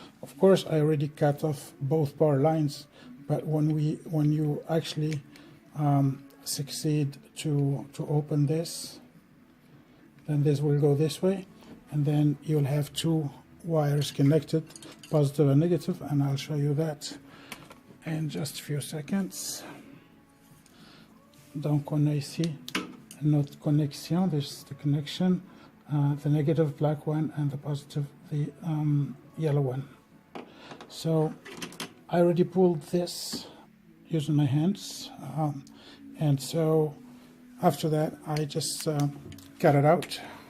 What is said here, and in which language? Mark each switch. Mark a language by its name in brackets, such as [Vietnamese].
[English] Of course, I already cut off both power lines, but when you actually succeed to open this, then this will go this way, and then you'll have two wires connected, positive and negative, and I'll show you that in just a few seconds. [French] Donc on a ici notre connexion. [English] This is the connection, the negative black one and the positive the yellow one. So I already pulled this using my hands, and so after that I just cut it out.